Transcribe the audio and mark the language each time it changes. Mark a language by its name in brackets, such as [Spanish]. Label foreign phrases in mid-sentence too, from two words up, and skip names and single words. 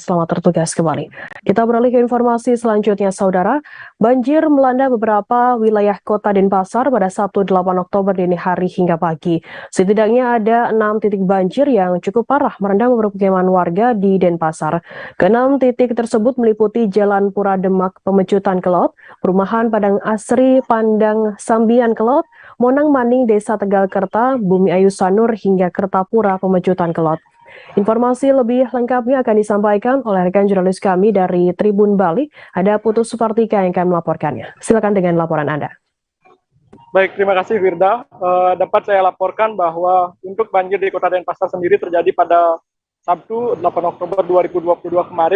[Indonesian] Selamat bertugas kembali. Kita beralih ke informasi selanjutnya, Saudara. Banjir melanda beberapa wilayah kota Denpasar pada Sabtu 8 Oktober dini hari hingga pagi. Setidaknya ada 6 titik banjir yang cukup parah merendam permukiman warga di Denpasar. Ke-6 titik tersebut meliputi Jalan Pura Demak Pemecutan Kelot, Perumahan Padang Asri Pandang Sambian Kelot, Monang Maning Desa Tegal Kerta, Bumi Ayu Sanur hingga Kertapura Pemecutan Kelot. Informasi lebih lengkapnya akan disampaikan oleh rekan jurnalis kami dari Tribun Bali. Ada Putus Supartika yang akan melaporkannya. Silakan dengan laporan Anda. Baik, terima kasih Firda. Dapat saya laporkan bahwa untuk banjir di Kota Denpasar sendiri terjadi pada Sabtu 8 Oktober 2022 kemarin.